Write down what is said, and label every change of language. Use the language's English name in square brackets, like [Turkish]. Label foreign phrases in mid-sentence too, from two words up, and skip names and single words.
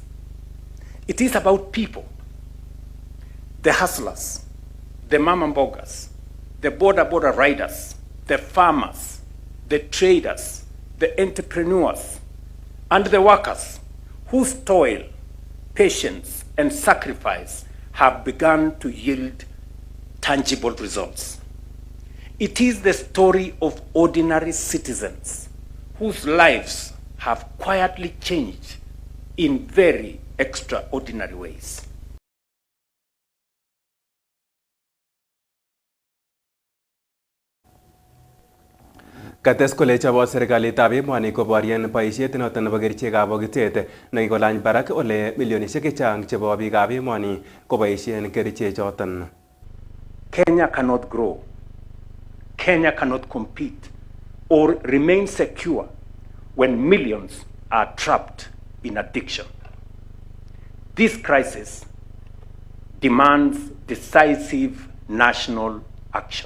[English] It is about people, the hustlers, the [Swahili] mama mbogas, [English] the border riders, the farmers, the traders, the entrepreneurs, and the workers whose toil, patience, and sacrifice have begun to yield tangible results. It is the story of ordinary citizens whose lives have quietly changed in very extraordinary ways. [Kalenjin] Kates kole chobot serikalitab emoni koborien boisiet noton nebo kerichekab bokitet nekikolany barak ole milionisiek chechang chebo biikab emoni koboisien kerichechoton. [English] Kenya cannot grow. Kenya cannot compete or remain secure when millions are trapped in addiction. This crisis demands decisive national action.